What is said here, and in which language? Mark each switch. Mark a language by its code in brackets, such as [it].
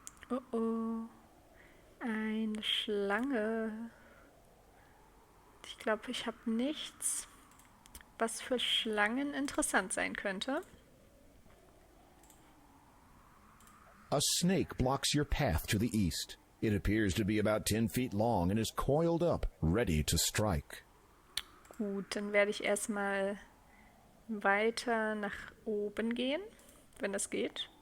[de] Oh oh. Eine Schlange. glaube, ich habe nichts, was für Schlangen interessant sein könnte. [en] A snake blocks your path to the east. It appears to be about 10 feet long and is coiled up, ready to strike. [de] Gut, dann werde ich erstmal weiter nach oben gehen, wenn das geht.